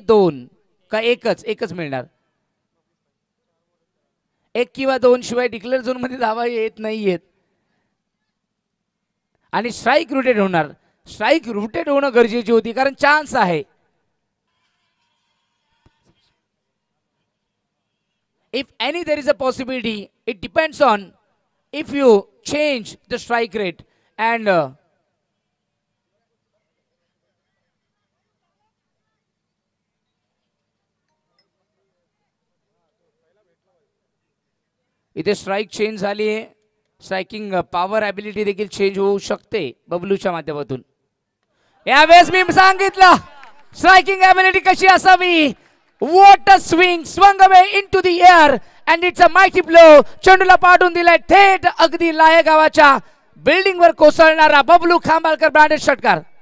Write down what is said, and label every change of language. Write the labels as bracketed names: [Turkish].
[Marathi] 2 का एकच मिळणार. 1 किंवा 2 शिवाय डिक्लेअर झोन मध्ये धावा येत नाहीयेत आणि स्ट्राईक रोटेट होणार. स्ट्राईक रोटेट होणं गरजेची होती कारण चान्स आहे. [English] If any there is a possibility, it depends on if you change the strike rate and [Marathi] इथे स्ट्राइक चेंज झाली आहे. स्ट्राइकिंग पॉवर ॲबिलिटी देखील चेंज होऊ शकते बबलूच्या माध्यमातून. यावेळेस मी सांगितलं स्ट्राइकिंग ॲबिलिटी कशी असावी. [English] What a swing, swung away into the air and it's a mighty blow. [Marathi] चेंडूला पाठवून दिलाय थेट अगदी लायगावाच्या बिल्डिंग वर कोसळणारा बबलू खांबाळकर ब्रँडेड षटकार.